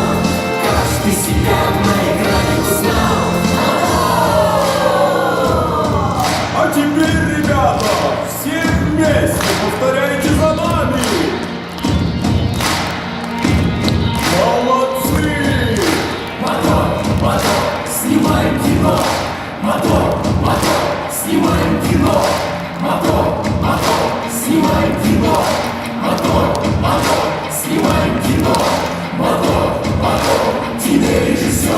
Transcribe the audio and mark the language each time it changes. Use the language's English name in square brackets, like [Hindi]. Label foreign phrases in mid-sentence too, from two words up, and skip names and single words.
[Russian] Каждый себя на экране узнал. А теперь, ребята, все вместе повторяйте за нами. Молодцы! Мотор, мотор, снимаем кино. Мотор, мотор, снимаем кино. Мотор, мотор, снимаем кино. Мотор, мотор, снимаем кино. Мотор, мотор, кинорежиссер.